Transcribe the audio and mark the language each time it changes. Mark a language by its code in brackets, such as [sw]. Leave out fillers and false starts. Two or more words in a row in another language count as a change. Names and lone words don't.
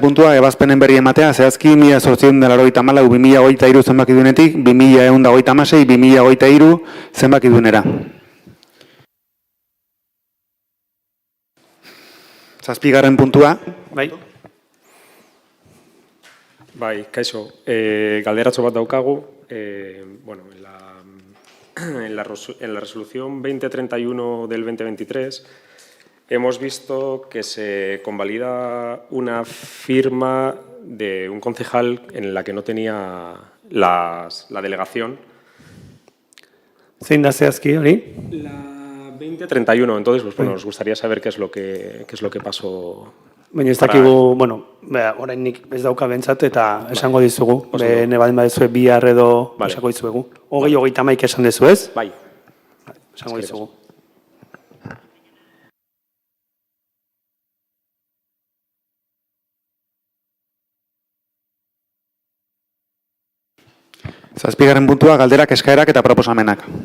[eu] puntua, ebazpenen berri ematea, zehazki 1884-2023 zenbakidunetik, 2126-2023 zenbakidunera. 7. puntua. bai. Bai, kaixo, galderatxo bat daukagu, [es] en la resolución 2031 del 2023 hemos visto que se convalida una firma de un concejal en la que no tenía la delegación. [eu] Zein da zehazki hori? [es] La 2031, entonces, pues bueno, nos gustaría saber qué es lo que pasó. [eu] Baina ez dakigu, bueno, orainik ez dauka bentsat eta esango dizugu. Ne baldin badezue bihar edo esako dizuegu. 20-31 esan dezu ez? Bai. Esango dizugu. Zazpigarren puntua, galderak, eskaerak eta proposamenak.